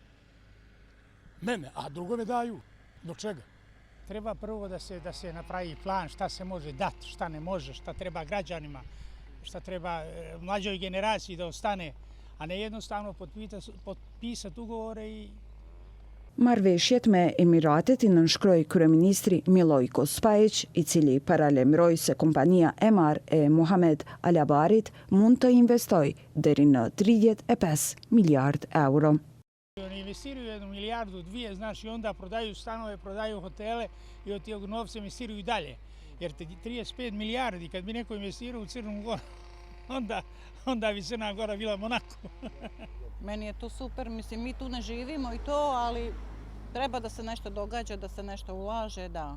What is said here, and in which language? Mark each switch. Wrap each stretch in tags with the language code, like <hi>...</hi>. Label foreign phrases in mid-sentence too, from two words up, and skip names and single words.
<sr>Mene, a drugo ne daju. Do čega? Treba prvo da se napravi plan šta se može dati, šta ne može, šta treba građanima, šta treba mlađoj generaciji da ostane, a ne jednostavno potpisati ugovore i...</sr> <sq>Marrëveshjet me Emiratet i nënshkroi kryeministri Milojko Spajić, i cili paralemroi se kompania Emar e Mohamed Alabarit mund të investojë deri në 35 miliard euro.</sq> <sr>Oni investiraju 1 milijardu, 2, znaš, i onda prodaju stanove, prodaju hotele i od tog novca investiraju i dalje. Jer 35 milijardi, kad bi neko investirao u Crnu Goru, onda bi Crna Gora bila Monako. Meni je to super, mislim, mi tu ne živimo i to, ali treba da se nešto događa, da se nešto ulaže, da.</sr>